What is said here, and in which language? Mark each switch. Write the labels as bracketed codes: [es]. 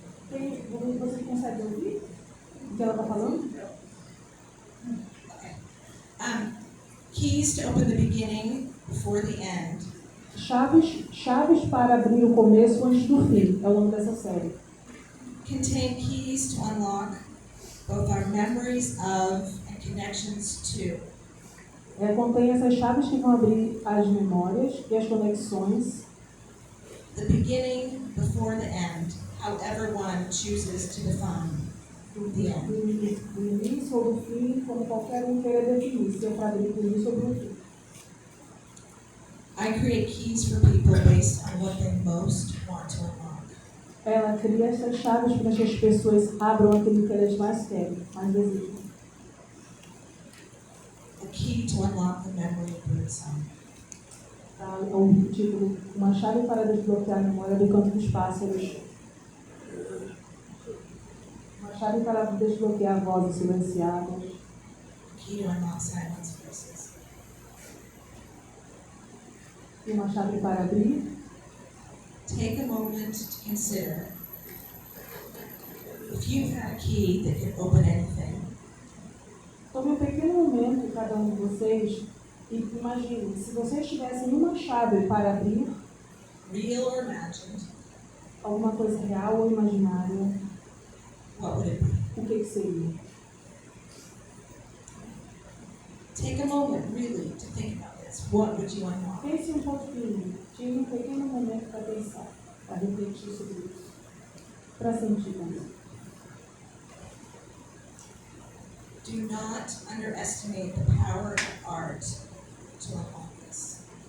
[pt] Você consegue ouvir o que ela está falando? [en] Okay. Keys to open the beginning before the end. [pt] Chaves para abrir o começo antes do fim, é o nome dessa série. [en] Contain keys to unlock both our memories of and connections to. [pt] Contém essas chaves que vão abrir as memórias e as conexões. [en] The beginning before the end, however one chooses to define the end. [pt] Do início ou do fim, como qualquer um queira definir, se é para abrir do início ou do fim. [en] I create keys for people based on what they most want to unlock. [pt] Ela cria essas chaves para que as pessoas abram aquilo que elas mais querem, mais desejam. [en] A key to unlock the memory of birdsong. [pt] O título, uma chave para desbloquear a memória do canto dos pássaros. Uma chave para desbloquear vozes silenciadas. [en] Key to unlock silence voices. [pt] E uma chave para abrir. [en] Take a moment to consider if you've had a key that can open anything. [pt] Tome um pequeno momento, cada um de vocês, e imagine, se vocês tivessem uma chave para abrir [en] Real or imagined, [pt] alguma coisa real ou imaginária, [en] what would it be? [pt] o que seria? [en] Take a moment, really, to think about this. What would you unlock? [pt] Pense um pouquinho, tire um pequeno momento para pensar, para refletir sobre isso, para sentir também. [en] Do not underestimate the power of art to unlock this.